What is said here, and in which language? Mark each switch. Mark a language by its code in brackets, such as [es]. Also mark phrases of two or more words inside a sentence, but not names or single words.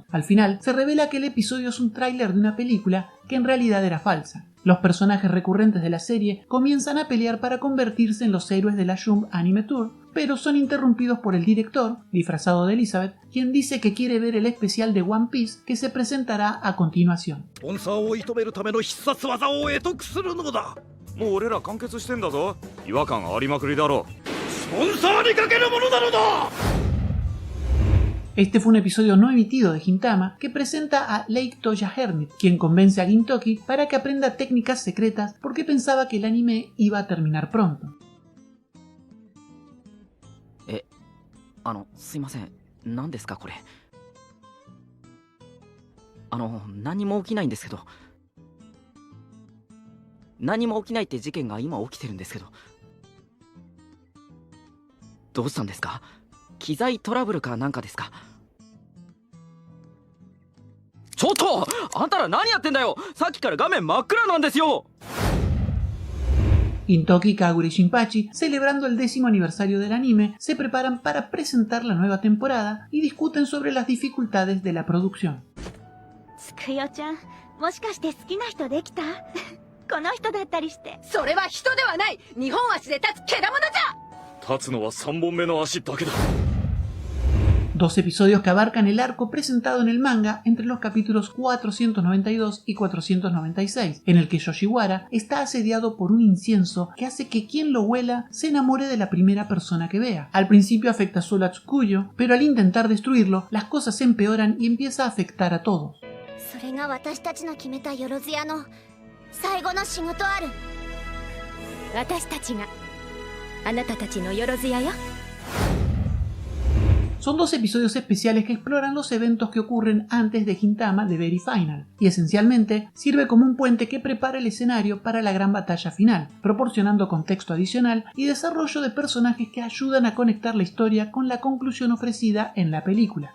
[es] Al final, se revela que el episodio es un tráiler de una película que en realidad era falsa. Los personajes recurrentes de la serie comienzan a pelear para convertirse en los héroes de la Jump Anime Tour, pero son interrumpidos por el director, disfrazado de Elizabeth, quien dice que quiere ver el especial de One Piece que se presentará a continuación. [ja] もう俺ら完結してんだぞ。違和感ありまくりだろ。スポンサーにかけるものなのだ。 [es] Este fue un episodio no emitido de Gintama que presenta a Lake Toya Hermit, quien convence a Gintoki para que aprenda técnicas secretas porque pensaba que el anime iba a terminar pronto. [ja] すいません、何ですかこれ。何も起きないんですけど。何も起きないって事件が今起きてるんですけど。どうしたんですか？機材トラブルかなんかですか？ちょっとあんたら何やってんだよ。さっきから画面真っ暗なんですよ。 [es] Gintoki, Kagura y Shinpachi, celebrando el 10º aniversario del anime, se preparan para presentar la nueva temporada y discuten sobre las dificultades de la producción. [ja] つくよちゃん、もしかして好きな人できた？この人だったりして。それは人ではない。2本足で立つけだものじゃ。立つのは3本目の足だけだ。 [es] Dos episodios que abarcan el arco presentado en el manga entre los capítulos 492 y 496, en el que Yoshiwara está asediado por un incienso que hace que quien lo huela se enamore de la primera persona que vea. Al principio afecta solo a Tsukuyo, pero al intentar destruirlo, las cosas se empeoran y empieza a afectar a todos. [ja] それが私たちの決めたよろずやの最後の仕事ある。私たちがあなたたちのよろずやよ。 [es] Son dos episodios especiales que exploran los eventos que ocurren antes de Gintama de Very Final, y esencialmente sirve como un puente que prepara el escenario para la gran batalla final, proporcionando contexto adicional y desarrollo de personajes que ayudan a conectar la historia con la conclusión ofrecida en la película.